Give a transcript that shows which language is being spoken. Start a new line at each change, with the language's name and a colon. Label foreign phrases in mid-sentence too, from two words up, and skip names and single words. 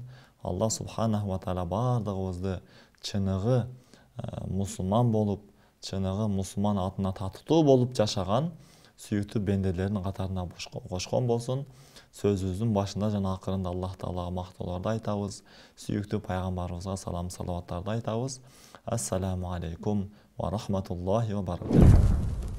Arabic: الله سبحانه وتعالى
Kyrgyz: баардыгыбызды чыныгы мусулман болуп, чыныгы мусулман атына татыктуу болуп жашаган сүйүктүү бенделеринин катарына кошкон болсун. Сөзүбүздүн башында жана акырында Аллах Таалага мактоолорду айтабыз. Сүйүктүү пайгамбарыбызга салам салаваттарды айтабыз.
Arabic: السلام عليكم ورحمة الله وبركاته.